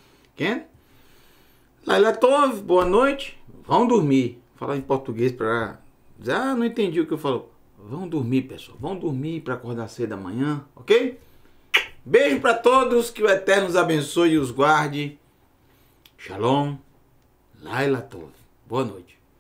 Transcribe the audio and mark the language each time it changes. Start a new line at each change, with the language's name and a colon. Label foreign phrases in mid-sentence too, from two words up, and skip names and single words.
Portuguese: Shochev. Quem?
Hebrew: לילה טוב,
Portuguese: boa noite. Vão dormir. Vou falar em português para dizer, não entendi o que eu falo. Vão dormir, pessoal. Vão dormir para acordar cedo amanhã, ok? Beijo para todos. Que o Eterno os abençoe e os guarde.
Hebrew: שלום. לילה טוב.
Portuguese: Boa noite.